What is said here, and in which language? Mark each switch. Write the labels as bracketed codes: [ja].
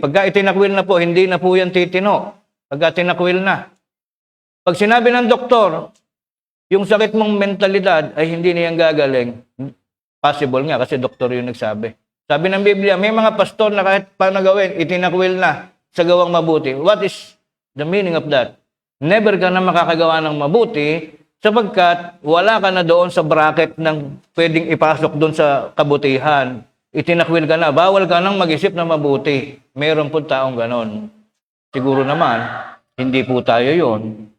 [tl] Pagka itinakwil na po, hindi na po yan titino. Pagka tinakwil na. Pag sinabi ng doktor, yung sakit mong mentalidad ay hindi niyan gagaling, possible nga kasi doktor yung nagsabi. Sabi ng Biblia, may mga pastor na kahit paano gawin, itinakwil na. sa gawang mabuti. [en] What is the meaning of that? [tl] Never ka na makakagawa ng mabuti sapagkat wala ka na doon sa bracket ng pwedeng ipasok doon sa kabutihan. Itinakwil ka na. Bawal ka nang mag-isip na mabuti. Meron po taong ganon. Siguro naman, hindi po tayo yon.